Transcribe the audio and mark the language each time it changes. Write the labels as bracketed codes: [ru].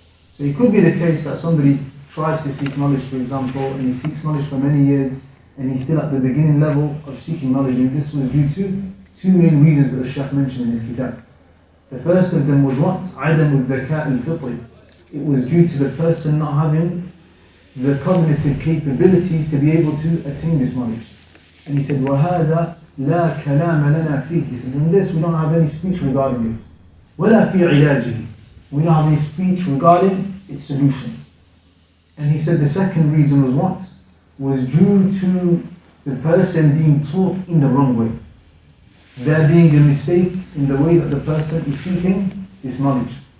[en] So it could be the case that somebody tries to seek knowledge, for example, and he seeks knowledge for many years, and he's still at the beginning level of seeking knowledge, and this was due to two main reasons that the Shaykh mentioned in his kitab. The first of them was what? [ar] عدم الذكاء الفطري. [en] It was due to the person not having the cognitive capabilities to be able to attain this knowledge. And he said, [ar] وَهَذَا لَا كَلَامَ لَنَا فِيهِ. [en] He said, in this we don't have any speech regarding it. [ar] وَلَا فِي عِلَاجِهِ. [en] We don't have any speech regarding its solution. And he said the second reason was what? Was due to the person being taught in the wrong way. There being a mistake in the way that the person is seeking this knowledge.